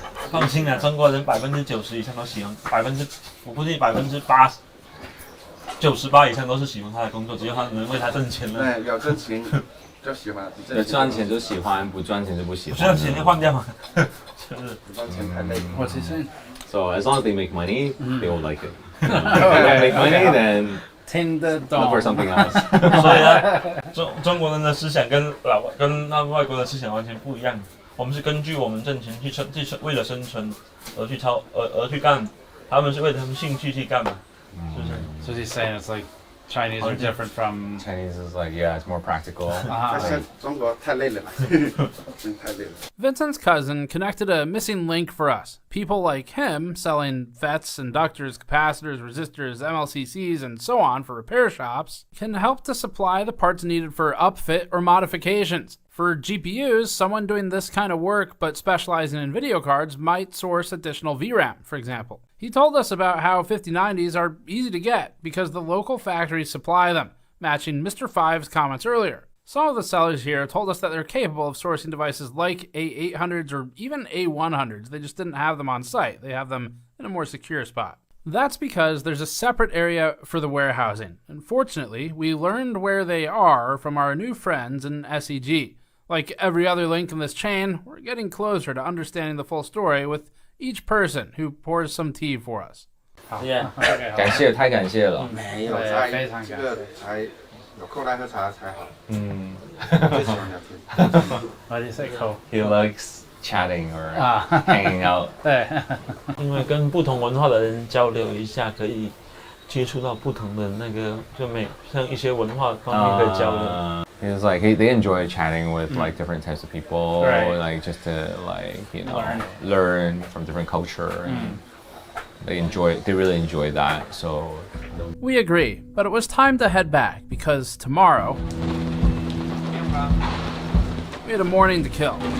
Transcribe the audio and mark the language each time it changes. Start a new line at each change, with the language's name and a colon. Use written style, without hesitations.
Chinese: 放心啊，中国人90%以上都喜欢，我估计98%以上都是喜欢他的工作，只要他能为他挣钱了。对，有挣钱就喜欢，赚钱就喜欢，不赚钱就不喜欢。不赚钱就换掉嘛，就是不赚钱太累。
English: What's he saying? So as long as they make money, they will like it. If they don't make money, then look for something else.
Chinese: 所以呢，中国人的思想跟外国的思想完全不一样。我们是根据我们挣钱去为了生存而去干，他们是为了他们兴趣去干嘛，是不是
English: So he's saying it's like Chinese are different from Chinese is like it's more practical.
Chinese: 中国太累了，真太累了。
English: Vincent's cousin connected a missing link for us. People like him selling FETs, inductors, capacitors, resistors, MLCCs, and so on for repair shops can help to supply the parts needed for upfit or modifications. For GPUs, someone doing this kind of work but specializing in video cards might source additional VRAM, for example. He told us about how 5090s are easy to get because the local factories supply them, matching Mr. Five's comments earlier. Some of the sellers here told us that they're capable of sourcing devices like A800s or even A100s. They just didn't have them on site. They have them in a more secure spot. That's because there's a separate area for the warehousing. Unfortunately, we learned where they are from our new friends in SEG. Like every other link in this chain, we're getting closer to understanding the full story with each person who pours some tea for us.
Chinese: 感谢，太感谢了。没有在这个才有空来喝茶才好。最喜欢聊天。
English: Why do you say Cole? He likes chatting or hanging out.
Chinese: 对，因为跟不同文化的人交流一下，可以接触到不同的像一些文化方面的交流。
English: He was like they enjoy chatting with like different types of people, like just to learn from different culture. And they really enjoy that. So we agree, but it was time to head back because tomorrow we had a morning to kill.